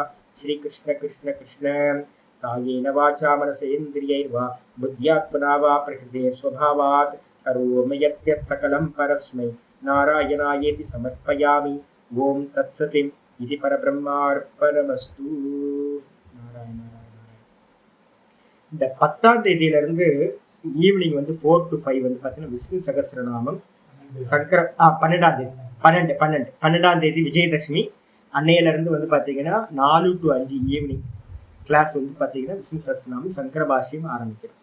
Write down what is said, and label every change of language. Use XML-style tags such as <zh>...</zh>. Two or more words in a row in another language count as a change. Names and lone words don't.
<sa>श्रीकृष्ण कृष्ण कृष्ण कायेन वाचा मनसेन्द्रियैर्वा बुद्ध्यात्मना वा प्रकृते स्वभावात् करोमि यत् सकलं परस्मै नारायणायेति समर्पयामि. ओम तत्सत् इति परब्रह्मार्पणमस्तु. नारायण नारायण.</sa> <ta>இந்த 10ஆம் தேதியிலிருந்து ஈவினிங் 4 to 5 பார்த்தீங்கன்னா விஷ்ணு சகஸ்ரநாமம் சங்கர 12ஆம் தேதி விஜயதசமி அன்னையிலிருந்து பார்த்தீங்கன்னா 4 to 5 ஈவினிங் கிளாஸ் பார்த்தீங்கன்னா விஷ்ணு சகஸ்ரநாமம் சங்கர பாஷ்யம் ஆரம்பிக்கிறோம்.</ta>